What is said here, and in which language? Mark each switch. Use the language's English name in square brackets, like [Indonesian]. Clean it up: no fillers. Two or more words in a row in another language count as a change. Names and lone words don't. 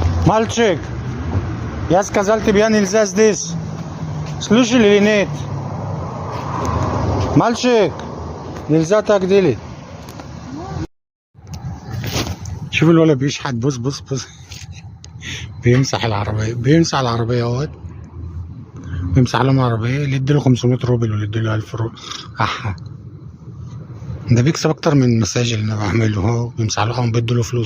[Russian] Мальчик, я сказал тебе нельзя здесь. Слышали или нет? Мальчик, нельзя так делать. [Arabic] شوف الولد بيشحت. بص بص بص. بيمسح العربية اهوت. بيمسح لهم العربية. اللي اديله 500 روبل واللي اديله 1000 روبل. احا ده بيكسب اكتر من المساج اللي انا بعمله اهو.